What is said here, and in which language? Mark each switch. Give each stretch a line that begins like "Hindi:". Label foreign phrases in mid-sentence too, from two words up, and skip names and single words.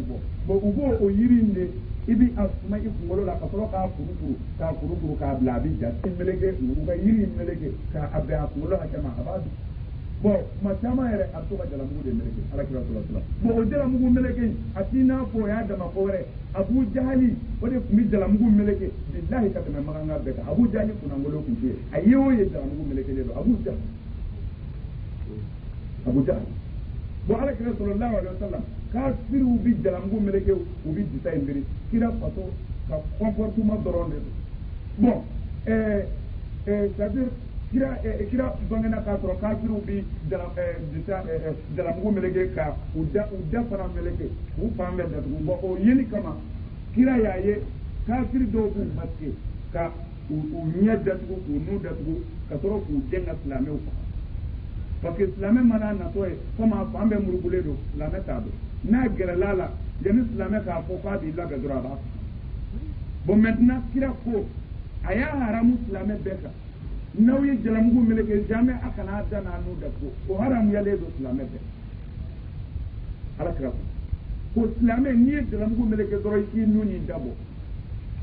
Bambara: bɔ bon u b'o o yiri in de i bi a suma i kunkolo la ka sɔrɔ k'a kurukuru k'a bila a bi ja i meleke u ka yiri in meleke k'a bɛn a kunkolo hakɛ ma a b'a dun bon tuma caman yɛrɛ a bɛ to ka jalamugu de meleke alakira sɔrɔ bon o jalamugu meleke in a t'i n'a fɔ o y'a dama ko wɛrɛ Abu Jahali o de tun bɛ jalamugu meleke bilahi ka tɛmɛ Makan bɛɛ kan Abu Jahali kunnangolo tun tɛ yen a ye o ye jalamugu melekelen don Abu Jahali bon alakira
Arabic: صلى الله عليه وسلم
Bambara: kafiriw bi jalamugu meleke u bi disa in biri kira faso ka comportement dɔrɔn de don bon
French: c'est-à-dire
Bambara: kira bangena k'a sɔrɔ kafiriw bi jalamugu meleke ka u da fana meleke u fan bɛɛ datugu bon o yeli kama kira y'a ye kafiri dɔw b'u masque ka u ɲɛ datugu k'u nu datugu ka sɔrɔ k'u den ka silamɛw faga
French: parce que
Bambara: silamɛ mana natɔ ye comme a fan bɛɛ murugulen don silamɛ t'a dɔn n'a gɛrɛl'a la yanni silamɛ k'a fɔ k'a b'i labɛn dɔrɔn a b'a fɔ
French: bon maintenant
Bambara: kira ko a y'a haramu silamɛ bɛɛ kan n'aw ye jalamugu meleke jamais a kana da n'a nu datugu o haramuyalen don silamɛ bɛɛ alakira ko silamɛ n'i ye jalamugu meleke dɔrɔn i k'i nu n'i da bɔ